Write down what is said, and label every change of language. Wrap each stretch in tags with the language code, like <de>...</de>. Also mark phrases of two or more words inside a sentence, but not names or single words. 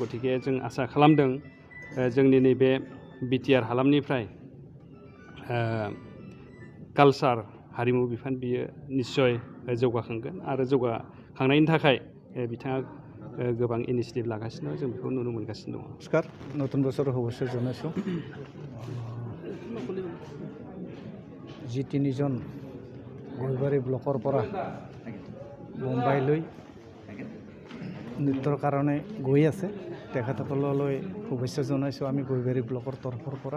<brx>गतिके जों आसा खालामदों जोंनि नैबे BTR हालामनिफ्राय कालचार हारिमु बिफान बियो निस्सय जौगाखांगोन आरो जौगाखांनायनि थाखाय बिथाङा गोबां इनिशिएटिभ लागासिनो जों बेखौ नुनो मोनगासिनो दङ।</brx> <as>নমস্কাৰ, নতুন বছৰ শুভেচ্ছা জনাইছোঁ। যি তিনিজন গলবাৰী ব্লকৰ পৰা মুম্বাইলৈ নৃত্যৰ কাৰণে গৈ আছে তেখেতসকললৈ শুভেচ্ছা জনাইছোঁ আমি গলবাৰী ব্লকৰ তৰফৰ পৰা।</as>